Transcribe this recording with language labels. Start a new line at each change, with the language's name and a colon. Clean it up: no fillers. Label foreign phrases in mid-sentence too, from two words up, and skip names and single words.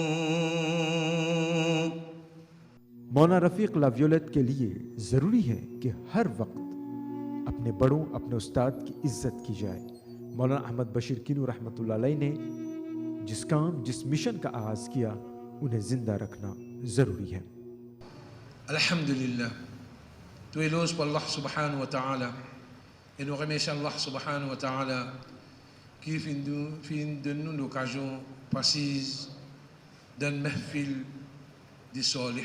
Urdu: مولانا رفیق لاویولیٹ کے لیے ضروری ہے کہ ہر وقت اپنے بڑوں اپنے استاد کی عزت کی جائے. مولانا احمد بشیر کنو
Arabic: رحمة الله عليه
Urdu: نے جس کام جس مشن کا آغاز کیا انہیں زندہ رکھنا ضروری ہے.
French: Alhamdulillah, tout éloge pour Allah
Arabic: سبحانه وتعالى
French: et nous remercions Allah
Arabic: سبحانه وتعالى
French: qui donne l'occasion précise d'un mahfil des salih.